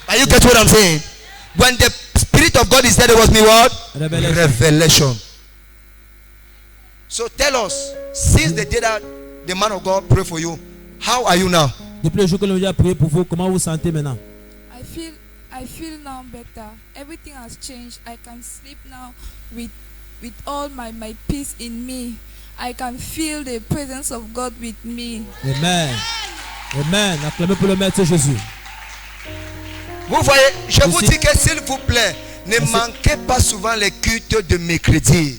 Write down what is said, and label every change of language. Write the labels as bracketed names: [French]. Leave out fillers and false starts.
[English] Are you getting what I'm saying? When the Spirit of God is there, there must be what? Revelation. So tell us, since the day that the man of God prayed for you, how are you now? [French] Depuis le jour que l'on a prié pour vous, comment vous vous sentez maintenant? [English] I feel now better. Everything has changed. I can sleep now with all my peace in me. I can feel the presence of God with me. Amen. Amen. [French] Acclamez pour le Maître Jésus. Vous voyez, je vous dis que s'il vous plaît, ne manquez pas souvent les cultes de mercredi.